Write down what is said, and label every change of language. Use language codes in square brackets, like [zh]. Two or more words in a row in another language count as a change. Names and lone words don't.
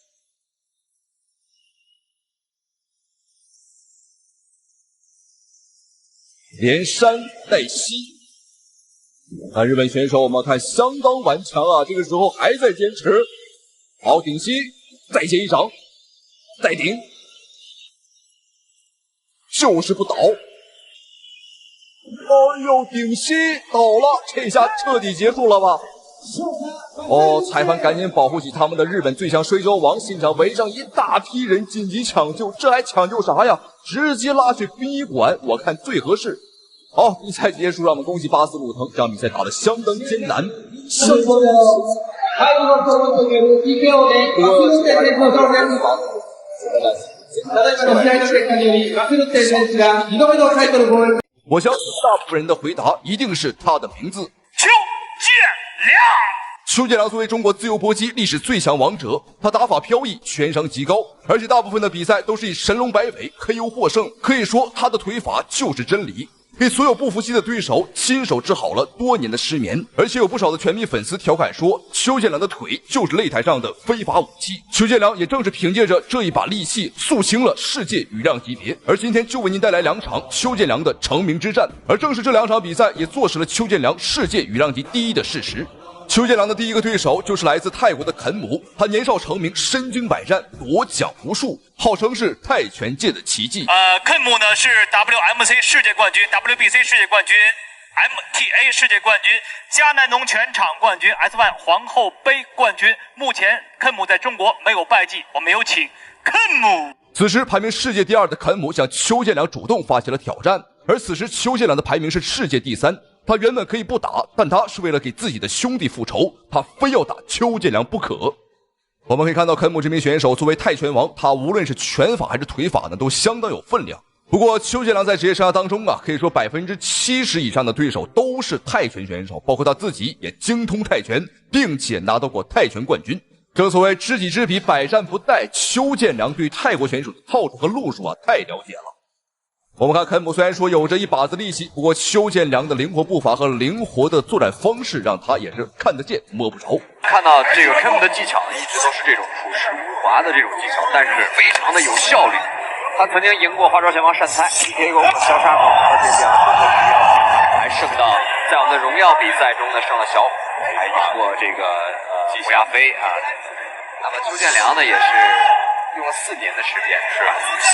[zh] 连山带西，看日本选手，我们看相当顽强啊，这个时候还在坚持。好，顶西，再接一掌，再顶，就是不倒。哎呦，顶西倒了，这下彻底結束了吧？哦，裁判趕緊保護起他們的日本最強摔跤王，現場圍上一大批人緊急搶救，這還搶救啥呀？直接拉去殯儀館，我看最合適。好，比賽結束，讓我們恭喜巴斯魯騰，這場比賽打得相當艱難。我相信大部分人的回答一定是他的名字邱建良。邱建良作為中國自由搏擊歷史最強王者，他打法飄逸，拳商極高，而且大部分的比賽都是以神龍擺尾 KO 獲勝，可以說他的腿法就是真理。給所有不服氣的對手親手治好了多年的失眠，而且有不少的拳迷粉絲調侃說，邱建良的腿就是擂台上的非法武器。邱建良也正是憑借着這一把利器，肅清了世界羽量級別。而今天就為您帶來2場邱建良的成名之戰，而正是這2場比賽也坐實了邱建良世界羽量級第一的事實。邱建良的第一個對手就是來自泰國的肯姆，他年少成名，身經百戰，奪獎無數，號稱是泰拳界的奇蹟。肯姆呢是 WMC 世界冠軍、WBC 世界冠軍、MTA 世界冠軍、迦南農拳場冠軍、S1 皇后杯冠軍。目前肯姆在中國沒有敗績，我們有請肯姆。此時排名世界第2的肯姆向邱建良主動發起了挑戰，而此時邱建良的排名是世界第3。他原本可以不打，但他是為了給自己的兄弟復仇，他非要打邱建良不可。我們可以看到肯姆這名選手作為泰拳王，他無論是拳法還是腿法呢，都相當有分量。不過邱建良在職業生涯當中啊，可以說70%以上的對手都是泰拳選手，包括他自己也精通泰拳，並且拿到過泰拳冠軍。正所謂知己知彼，百戰不殆。邱建良對泰國選手的套路和路數啊，太了解了。我們看肯姆雖然說有着一把子力氣，不過邱建良的靈活步伐和靈活的作戰方式，讓他也是看得見摸不着。看到這個肯姆的技巧一直都是這種樸實無華的這種技巧，但是非常的有效率。他曾經贏過花招拳王單菜，也有過小沙口，而且2個都是還勝到在我們的榮耀比賽中呢勝了小虎，還贏過這個胡亞飛啊。那麼邱建良呢也是用了4年的時間，是吧？